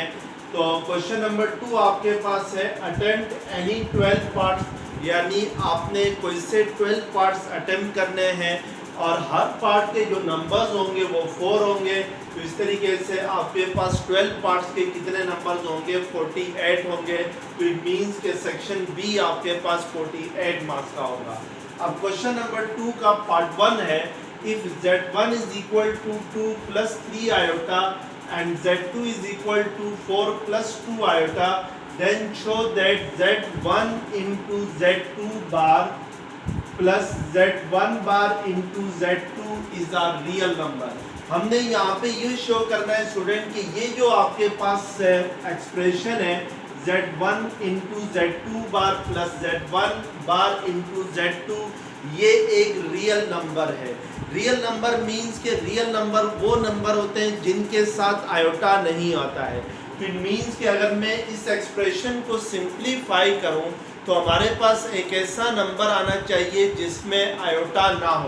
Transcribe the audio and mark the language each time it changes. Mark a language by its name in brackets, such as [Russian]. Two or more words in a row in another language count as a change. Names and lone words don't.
[Hindi] तो [English] question number 2 [Hindi] आपके पास है [English] attempt any 12 parts, [Hindi] यानी आपने कोई से [English] 12 parts attempt [Hindi] करने हैं और हर पार्ट के जो नंबर्स होंगे वो 4 होंगे। तो इस तरीके से आपके पास 12 पार्ट्स के कितने नंबर्स होंगे, 48 होंगे। तो [English] it means [Hindi] के [English] section B [Hindi] आपके पास 48 मार्क्स का होगा। अब [English] question number 2 [Hindi] का पार्ट 1 है, [English] if z1 is equal to 2 + 3 iota and z2 is equal to 4 + 2 iota, then show that z1 into z2 bar plus z1 bar into z2 is a real number। [Hindi] हमने यहाँ पे ये शो करना है स्टूडेंट कि ये जो आपके पास एक्सप्रेशन है [English] z1 into z2 bar plus z1 bar into z2, [Hindi] ये एक [English] real number [Hindi] है। [English] real number means [Hindi] के [English] real number [Hindi] वो नंबर होते हैं जिनके साथ आयोटा नहीं आता है। तो [English] it means [Hindi] कि अगर मैं इस एक्सप्रेशन को सिंप्लीफाई करूं तो हमारे पास एक ऐसा नंबर आना चाहिए जिसमें आयोटा ना हो।